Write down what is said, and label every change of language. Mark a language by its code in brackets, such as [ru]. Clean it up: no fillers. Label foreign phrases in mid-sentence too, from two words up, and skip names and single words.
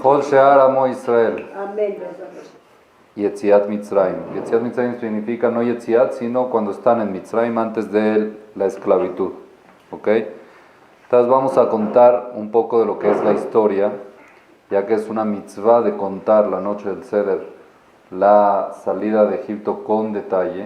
[he] בכל שאר עמו ישראל. [es] Amén. [he] יציאת מצרים. יציאת מצרים [es] significa no Yetziat, sino cuando están en Mitzrayim antes de la esclavitud. ¿Ok? Entonces vamos a contar un poco de lo que es la historia, ya que es una mitzvah de contar la noche del Seder, la salida de Egipto con detalle.